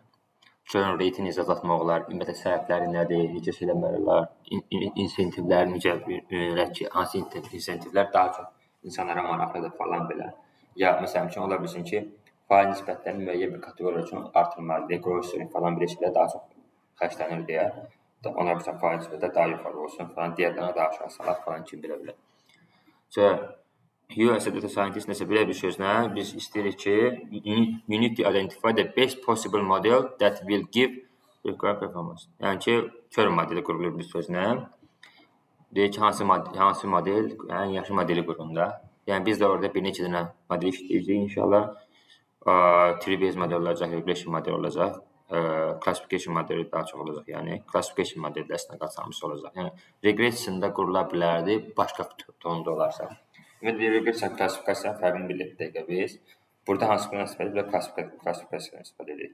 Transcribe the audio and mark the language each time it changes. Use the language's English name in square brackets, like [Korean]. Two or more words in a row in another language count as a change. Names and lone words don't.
[English] Churn rate- [Azerbaijani] ni azaltmaq olar, ümumiyyətlə səbəbləri nədir, necə eləmək olar, insentivlər necə öyrənək ki, hansı insentivlər daha çox insanlara maraqlıdır falan belə. Ya məsələn üçün ola bilsin ki, faiz nisbətlərini müəyyən bir kateqoriya üçün artırmalıdır, grocery falan bir şeylər daha çox xərclənir deyə. Ona bilsən faiz nisbətləri daha yuxarı olsun falan, digərlərinə daha aşağı salaq falan kimi belə. Sonra [English] US data scientist [Azerbaijani] nəsə belə bir sözlə biz istəyirik ki, [English] you need to identify the best possible model that will give required performance. [Azerbaijani] Yəni ki, churn modeli qurulur bir sözlə. Deyək ki, hansı model, ən yaxşı modeli qurun da. Yəni biz də orada bir neçə dənə model işləyəcəyik inşallah. [English] Tree-based model [Azerbaijani] olacaq, [English] regression model [Azerbaijani] olacaq, classification modeli daha çox olacaq. Yəni classification modeli əslində qaçılmış olacaq. Yəni regressionda qurula bilərdi, başqa tonda olarsa. Ümumiyyətlə regression klassifikasiyanın fərqini bildik dəqiqə biz. Burada hansı bir istifadə edilir, klassifikasiyanı istifadə edilir.